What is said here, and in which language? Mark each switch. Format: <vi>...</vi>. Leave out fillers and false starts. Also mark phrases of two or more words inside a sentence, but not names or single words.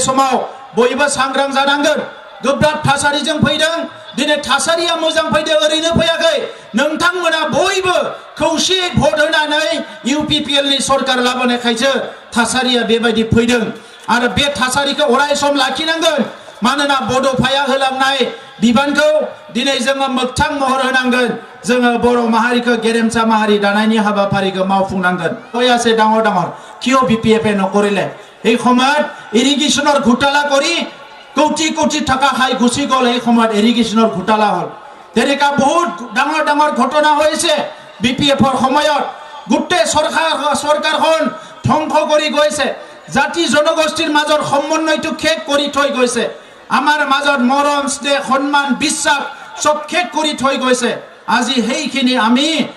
<brx>समाव बयबो सांग्रां जानांगोन गोब्राब थासारिजों फैदों दिनै थासारिया मोजां फैदों ओरैनो फैयाखै नोंथांमोना बयबो खौसेयै भट होनानै इउपिपिएलनि सरकार लाबोनायखायसो थासारिया बेबायदि फैदों आरो बे थासारिखौ अराय सम लाखिनांगोन मानोना बड'फाया होलांनाय बिबानखौ दिनै जोङो मोगथां महर होनांगोन जोङो बर' माहारिखौ गेरेमसा माहारि दानायनि हाबाफारिखौ मावफुंनांगोन</brx> <as>কৈ আছে ডাঙৰ ডাঙৰ কিয় বিপিএফে নকৰিলে এই সময়ত ইৰিগেশ্যনৰ ঘোটালা কৰি কোটি কোটি টাকা খাই গুচি গ'ল এই সময়ত ইৰিগেশ্যনৰ ঘোটালা হ'ল তেনেকা বহুত ডাঙৰ ডাঙৰ ঘটনা হৈছে বিপিএফৰ সময়ত গোটেই চৰকাৰখন ধ্বংস কৰি গৈছে জাতি জনগোষ্ঠীৰ মাজৰ সমন্বয়টো শেষ কৰি থৈ গৈছে আমাৰ মাজত মৰম স্নেহ সন্মান বিশ্বাস সব শেষ কৰি থৈ গৈছে আজি সেইখিনি আমি</as>